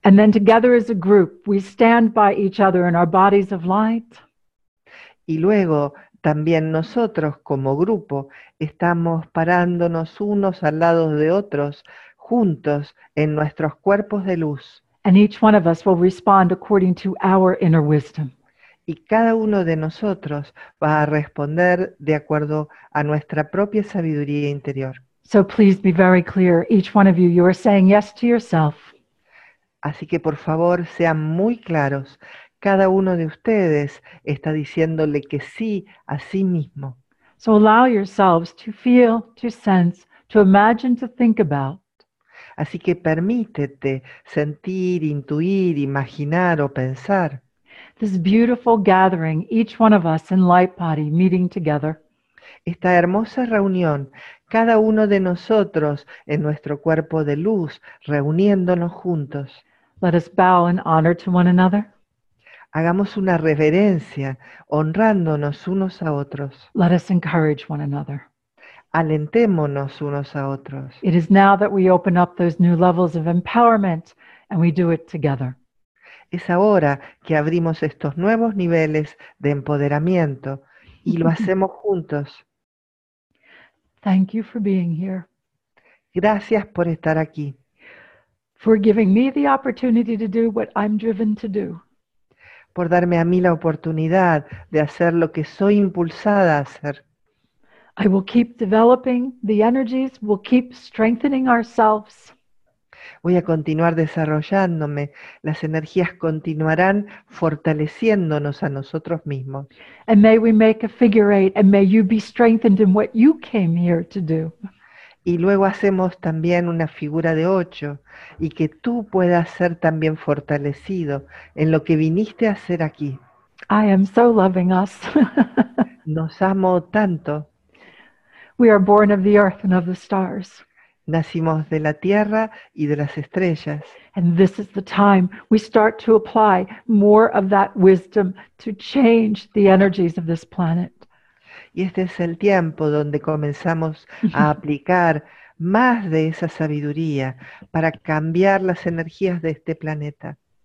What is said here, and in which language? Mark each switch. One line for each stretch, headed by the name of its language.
English: And then together as a group, we stand by each other in our bodies of light.
Spanish: Y luego también nosotros como grupo estamos parándonos unos al lado de otros, juntos en nuestros cuerpos de luz.
English: And each one of us will respond according to our inner wisdom.
Spanish: Y cada uno de nosotros va a responder de acuerdo a nuestra propia sabiduría interior.
English: So please be very clear. Each one of you, you are saying yes to yourself.
Spanish: Así que por favor sean muy claros. Cada uno de ustedes está diciéndole que sí a sí mismo.
English: So allow yourselves to feel, to sense, to imagine, to think about.
Spanish: Así que permítete sentir, intuir, imaginar o pensar
English: This beautiful gathering, each one of us in light body meeting together.
Spanish: esta hermosa reunión, cada uno de nosotros en nuestro cuerpo de luz, reuniéndonos juntos.
English: Let us bow in honor to one another.
Spanish: Hagamos una reverencia, honrándonos unos a otros.
English: Let us encourage one another.
Spanish: Alentémonos unos a otros.
English: It is now that we open up those new levels of empowerment and we do it together.
Spanish: Es ahora que abrimos estos nuevos niveles de empoderamiento y lo hacemos juntos.
English: Thank you for being here,
Spanish: Gracias por estar aquí,
English: for giving me the opportunity to do what I'm driven to do.
Spanish: por darme a mí la oportunidad de hacer lo que soy impulsada a hacer.
English: I will keep developing the energies, we'll keep strengthening ourselves.
Spanish: Voy a continuar desarrollándome, las energías continuarán fortaleciéndonos a nosotros mismos.
English: And may we make a figure eight, and may you be strengthened in what you came here to do.
Spanish: Y luego hacemos también una figura de 8 y que tú puedas ser también fortalecido en lo que viniste a hacer aquí.
English: I am so loving us.
Spanish: Nos amo tanto.
English: We are born of the earth and of the stars.
Spanish: Nacimos de la tierra y de las estrellas.
English: And this is the time we start to apply more of that wisdom to change the energies of this planet.
Spanish: Y este es el tiempo donde comenzamos a aplicar más de esa sabiduría para cambiar las energías de este planeta.